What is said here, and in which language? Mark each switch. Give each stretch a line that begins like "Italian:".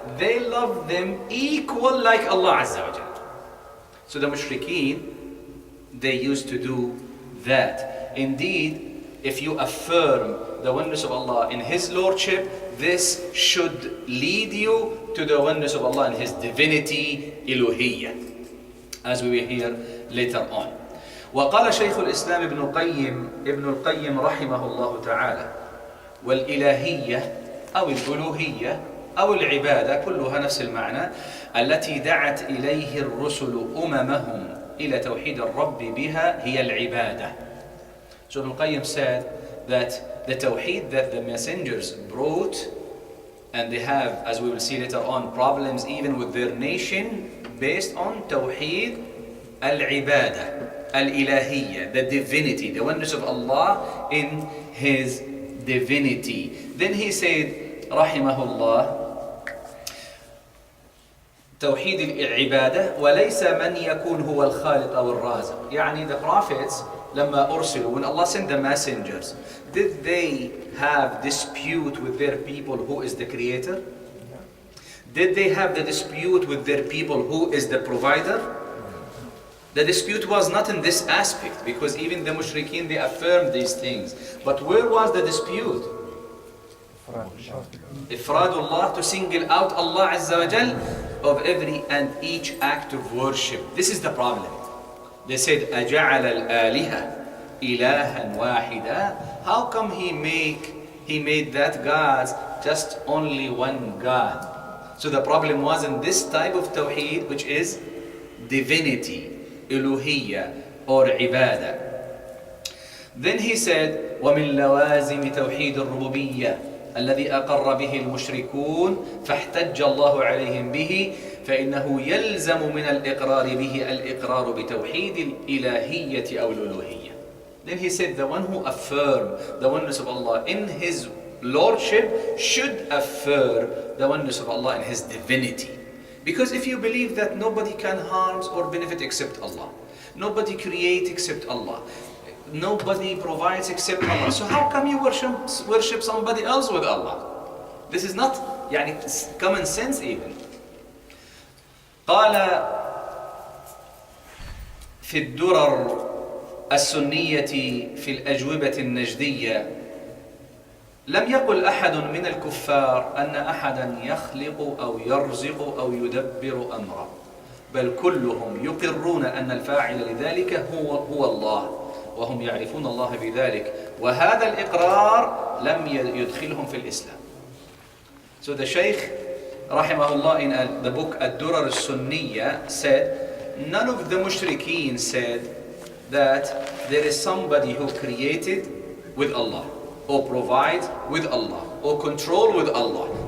English: They love them equal like Allah Azza wa Jal. So the mushrikeen, they used to do that. Indeed, if you affirm the oneness of Allah in His lordship, this should lead you to the oneness of Allah in His divinity, Elohiyya, as we will hear later on.
Arabic: وقال شيخ الإسلام ابن القيم رحمه الله تعالى: والإلهية أو الألوهية أو العبادة كلها نفس المعنى التي دعت إليه الرسل أممهم إلى توحيد الرب بها هي العبادة.
English: So Ibn Qayyim said that the tawheed that the messengers brought, and they have, as we will see later on, problems even with their nation based on tawheed al-ibadah, al-ilahiyya, the divinity, the oneness of Allah in His divinity. Then he said, rahimahullah,
Arabic: توحيد العبادة وليس من يكون هو الخالق أو الرازق.
English: يعني the prophets
Arabic: لما أرسلوا,
English: when Allah sent the messengers, did they have dispute with their people who is the creator? Did they have the dispute with their people who is the provider? The dispute was not in this aspect, because even the mushrikeen, they affirmed these things. But where was the dispute? Ifradullah, to single out Allah Azza wa Jal of every and each act of worship. This is the problem. They said,
Arabic: أَجَعَلَ الْآلِهَةَ إِلَهًا وَاحِدًا.
English: How come He made that gods just only one God? So the problem was in this type of tawheed, which is divinity, Elohiyya or ibadah. Then he said,
Arabic: وَمِن لَوَازِمِ تَوْحِيدِ الرُّبُوبِيَّةِ الذي أقر به المشركون فاحتج الله عليهم به فإنه يلزم من الإقرار به الإقرار بتوحيد الإلهية أو الألوهية.
English: Then he said, the one who affirm the oneness of Allah in His lordship should affirm the oneness of Allah in His divinity. Because if you believe that nobody can harm or benefit except Allah, nobody creates except Allah, nobody provides except Allah, so how come you worship somebody else with Allah? This is not common sense even.
Arabic: قال في الدرر السنية في الأجوبة النجدية: لم يقل أحد من الكفار أن أحدا يخلق أو يرزق أو يدبر أمره، بل كلهم يقرون أن الفاعل لذلك هو الله، وهم يعرفون الله بذلك، وهذا الإقرار لم يدخلهم في الإسلام.
English: So the Shaykh rahimahullah in the book Ad-Durar al-Sunniyya said, none of the mushrikeen said that there is somebody who created with Allah, or provide with Allah, or control with Allah.